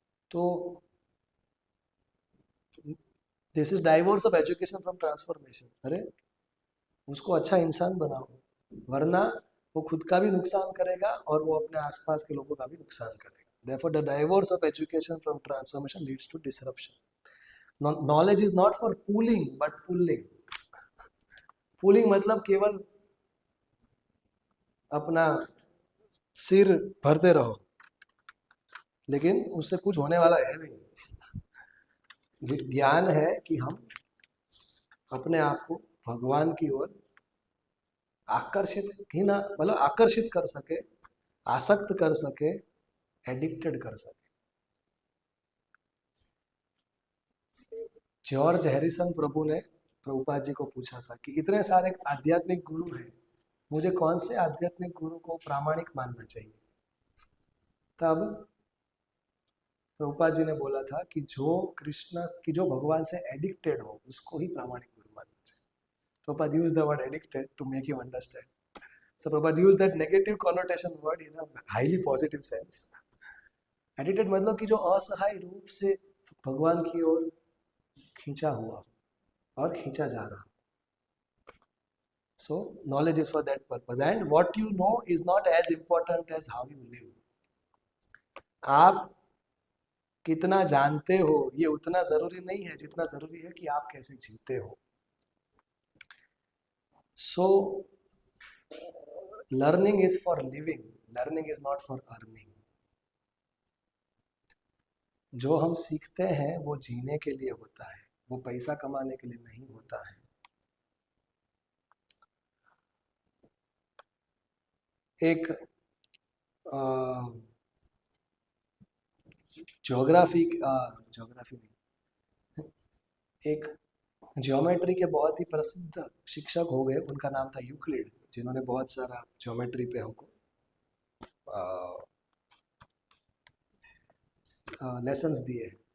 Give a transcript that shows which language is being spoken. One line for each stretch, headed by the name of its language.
English: तो this is divorce of education from transformation.
Hindi: अरे उसको अच्छा इंसान बनाओ, वरना वो खुद का भी नुकसान करेगा और वो अपने आसपास के लोगों का भी नुकसान करेगा।
English: Therefore, the divorce of education from transformation leads to disruption. Knowledge is not for pooling but pulling.
Hindi: Pooling मतलब केवल अपना सिर भरते रहो, लेकिन उससे कुछ होने वाला है नहीं। ज्ञान है कि हम अपने आप को भगवान की ओर आकर्षित ही ना, मतलब आकर्षित कर सके, आसक्त कर सके, एडिक्टेड कर सके। जॉर्ज हैरिसन प्रभु ने प्रभुपाद जी को पूछा था कि इतने सारे आध्यात्मिक गुरु हैं, मुझे कौन से आध्यात्मिक गुरु को प्रामाणिक मानना चाहिए? तब प्रभुपाद जी ने बोला था कि जो भगवान से एडिक्टेड हो उसको ही प्रामाणिक गुरु मानना चाहिए।
English: Prabhupada used the word addicted to make you understand. So Prabhupada used that negative connotation word in a highly positive sense.
Hindi: Addicted मतलब कि जो असहाय रूप से भगवान की ओर खींचा हुआ और खींचा जा रहा।
English: So knowledge is for that purpose, and what you know is not as important as how you live.
Hindi: आप कितना जानते हो ये उतना जरूरी नहीं है जितना जरूरी है कि आप कैसे जीते हो।
English: So learning is for living, learning is not for earning.
Hindi: जो हम सीखते हैं वो जीने के लिए होता है, वो पैसा कमाने के लिए नहीं होता है। एक ज्योग्राफी नहीं, एक ज्योमेट्री के बहुत ही प्रसिद्ध शिक्षक हो गए, उनका नाम था यूक्लिड, जिन्होंने बहुत सारा ज्योमेट्री पे हमको लेसन्स दिए।